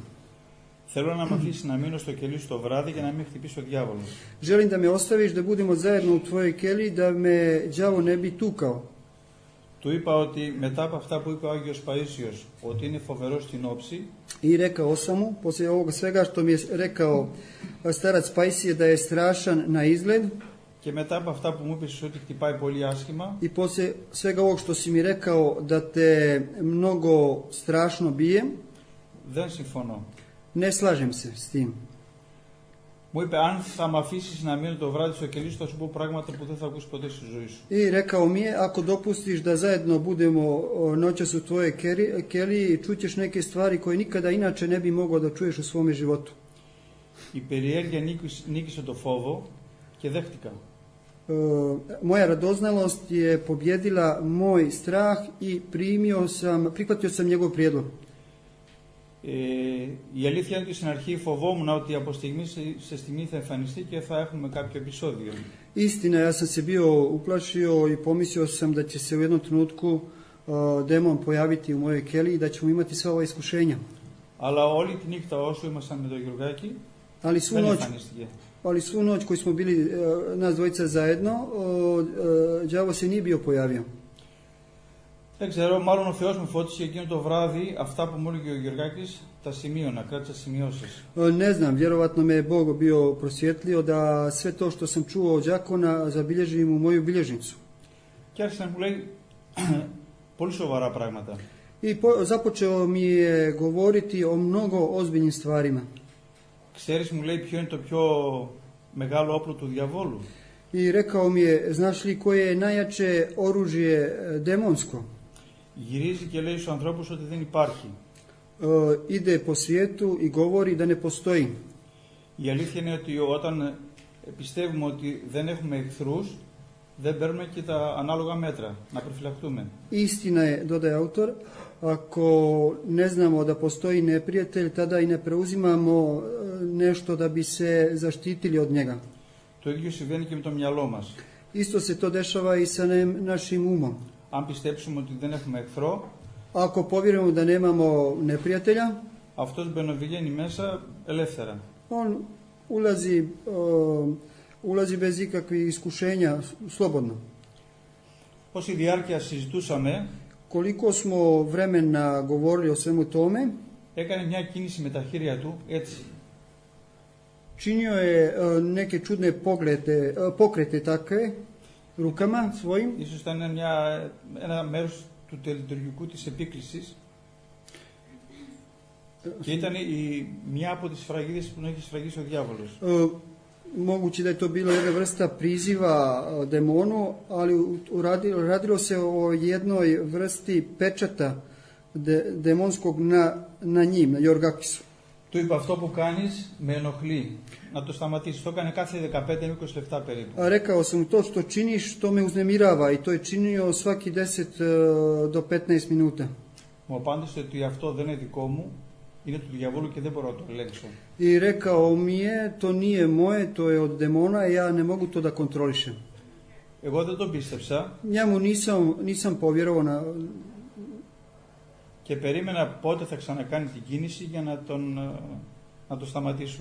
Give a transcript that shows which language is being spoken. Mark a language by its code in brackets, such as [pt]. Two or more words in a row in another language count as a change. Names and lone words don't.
[el] Θέλω να με αφήσεις να μείνω στο κελί σου το βράδυ και να μην χτυπήσει ο διάβολος. [sr] Želim da me ostaviš da budemo zajedno u tvojoj keliji, da me đavo ne bi tukao. [el] Του είπα ότι μετά από αυτά που είπε ο Άγιος Παΐσιος, ότι είναι φοβερός στην όψη, [sr] I rekao sam mu, poslije ovoga svega što mi je rekao starac Pajsije da je strašan na izgled, [el] και μετά από αυτά που μου είπες ότι χτυπάει πολύ άσχημα, [sr] i poslije svega ovog što si mi rekao da te mnogo strašno bije, [el] δεν συμφωνώ. [sr] ne slažem se s tim. [el] Μου είπε, αν θα με αφήσεις να μείνω το βράδυ στο κελί σου, θα σου πω πράγματα που δεν θα ακούσεις ποτέ στη ζωή σου. [sr] I rekao mi je, ako dopustiš da zajedno budemo noćas u tvojoj keliji, čućeš neke stvari koje nikada inače ne bi mogao da čuješ u svome životu. [el] Η περιέργεια νίκησε το φόβο και δέχτηκα. [sr] Moja radoznalost je pobjedila moj strah i prihvatio sam njegov prijedlog. [el] Η αλήθεια είναι ότι στην αρχή φοβόμουν ότι από στιγμή σε στιγμή θα εμφανιστεί και θα έχουμε κάποιο επεισόδιο. [sr] Istina, ja sam se bio uplašio i pomislio sam da će se u jednom trenutku demon pojaviti u mojoj keliji i da ćemo imati sva ova iskušenja. [el] Αλλά όλη τη νύχτα όσο ήμασταν με τον Γιωργάκη, δεν εμφανίστηκε. [sr] Ali svu noć koju smo bili nas dvojica zajedno, đavo se nije bio pojavio. [el] Δεν ξέρω, μάλλον ο Θεός μου φώτισε εκείνο το βράδυ αυτά που μου έλεγε ο Γιωργάκης, τα σημείωνα, κράτησα σημειώσεις. [sr] Ne znam, vjerovatno me je Bog bio prosvjetlio da sve to što sam čuo od đakona zabilježim u moju bilježnicu. [el] Και άρχισε να μου λέει πολύ σοβαρά πράγματα. [sr] I započeo mi je govoriti o mnogo ozbiljnim stvarima. [el] Ξέρεις, μου λέει, ποιο είναι το πιο μεγάλο όπλο του διαβόλου? [sr] I rekao mi je, znaš li koje je najjače oružje demonsko? [el] Γυρίζει και λέει στους ανθρώπους ότι δεν υπάρχει. [sr] Ide po svijetu i govori da ne postoji. [el] Η αλήθεια είναι ότι όταν πιστεύουμε ότι δεν έχουμε εχθρούς, δεν παίρνουμε και τα ανάλογα μέτρα, να προφυλαχτούμε. [sr] Istina je, dodaje autor, ako ne znamo da postoji neprijatelj, tada i ne preuzimamo nešto da bi se zaštitili od njega. [el] Το ίδιο συμβαίνει και με το μυαλό μας. [sr] Isto se to dešava i sa našim umom. [el] Αν πιστέψουμε ότι δεν έχουμε εχθρό, [sr] Ako povjerujemo da nemamo neprijatelja, [el] αυτός μπαινοβγαίνει μέσα ελεύθερα. [sr] on ulazi bez ikakvih iskušenja, slobodno. [el] Όση διάρκεια συζητούσαμε, [sr] Koliko smo vremena govorili o svemu tome, [el] έκανε μια κίνηση με τα χέρια του έτσι. [sr] činio je neke čudne pokrete takve rukama svojim. [el] Ίσως ήταν ένα μέρος του τελετουργικού της επίκλησης και ήταν μια από τις σφραγίδες που έχει σφραγίσει ο διάβολος. [sr] Moguće da je to bila jedna vrsta priziva demonu, ali radilo se o jednoj vrsti pečata demonskog na njim, na Jorgakisu. [el] Του είπα, αυτό που κάνεις με ενοχλεί, να το σταματήσεις. Το έκανε κάθε 15-20 λεπτά περίπου. [sr] Rekao sam, to što činiš, to me uznemirava, i to je činio svaki 10 do 15 minuta. [el] Μου απάντησε ότι αυτό δεν είναι δικό μου, είναι του διαβόλου και δεν μπορώ να το ελέγξω. [sr] I rekao mi je, to nije moje, to je od demona i ja ne mogu to da kontrolišem. [el] Εγώ δεν τον πίστεψα. [sr] Njemu nisam povjerovao [el] και περίμενα πότε θα ξανακάνει την κίνηση για να το σταματήσω.